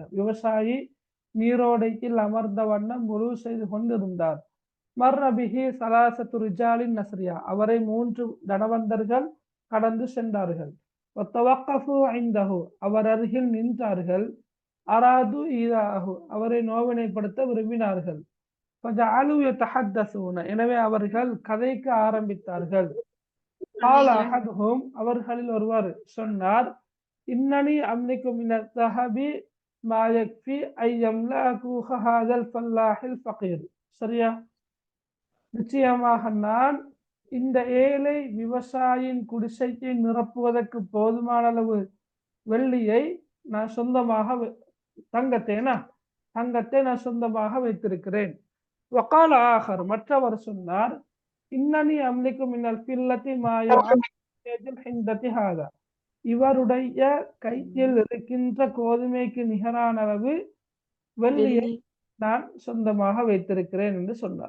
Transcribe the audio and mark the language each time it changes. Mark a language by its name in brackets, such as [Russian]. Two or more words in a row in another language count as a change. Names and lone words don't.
[Tamil] விவசாயி நீரோடையில் அமர்ந்த வண்ணம் முழு செய்து கொண்டிருந்தார். [Arabic] مر به ثلاثة رجال أثرياء. [Tamil] அவரை 3 தனவந்தர்கள் கடந்து சென்றார்கள். [Arabic] وتوقفوا عنده. [Tamil] அவர் அருகில் நின்றார்கள். [Arabic] أرادوا إيذاءه. [Tamil] அவரை நோவினைப்படுத்த விரும்பினார்கள். [Arabic] فجعلوا يتحدثون [Tamil] எனவே அவர்கள் கதைக்க ஆரம்பித்தார்கள். [Arabic] قال أحدهم [Tamil] அவர்களில் ஒருவர் சொன்னார், [Arabic] إنني أملك من الذهب ما يكفي أن يملأ كوخ هذا الفلاح الفقير. [Tamil] சரியா? நிச்சயமாக நான் இந்த ஏழை விவசாயியின் குடிசையை நிரப்புவதற்கு போதுமான அளவு வெள்ளியை நான் சொந்தமாக தங்கத்தை நான் சொந்தமாக வைத்திருக்கிறேன். [Arabic] وقال آخر [Tamil] மற்றவர் சொன்னார், [Arabic] إنني أملك من الفضة ما يا [Tamil] இவருடைய கையில் இருக்கின்ற கோதுமைக்கு நிகரான அளவு வெள்ளியை நான் சொந்தமாக வைத்திருக்கிறேன் என்று சொன்னார்.